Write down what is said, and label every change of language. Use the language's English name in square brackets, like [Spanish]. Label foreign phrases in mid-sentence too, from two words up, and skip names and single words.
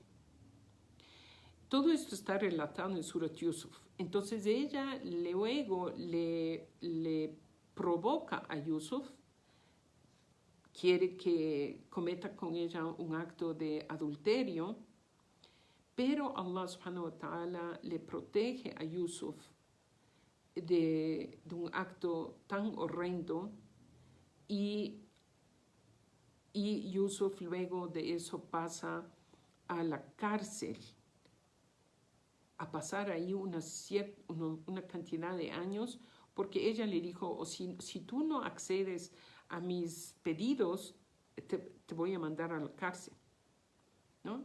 [Spanish] Todo esto está relatado en Surat Yusuf. Entonces ella luego le provoca a Yusuf, quiere que cometa con ella un acto de adulterio, pero Allah [Arabic] سبحانه وتعالى [Spanish] le protege a Yusuf de un acto tan horrendo y Yusuf luego de eso pasa a la cárcel, a pasar ahí una cantidad de años, porque ella le dijo, si tú no accedes a mis pedidos, te voy a mandar a la cárcel, ¿no?